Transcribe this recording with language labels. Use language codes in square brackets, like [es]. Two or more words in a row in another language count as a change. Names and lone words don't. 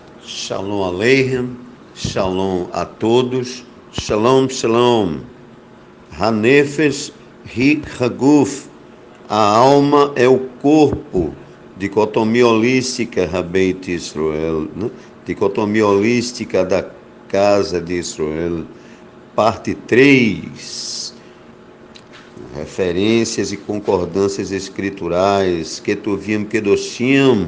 [he] שלום עליכם, [pt] Shalom a todos, [he] שלום, שלום. הנפש היא הגוף, [pt] a alma é o corpo, dicotomia holística, Beit Israel, né? Dicotomia holística da casa de Israel, parte 3, referências e concordâncias escriturais, [he] כתובים קדושים,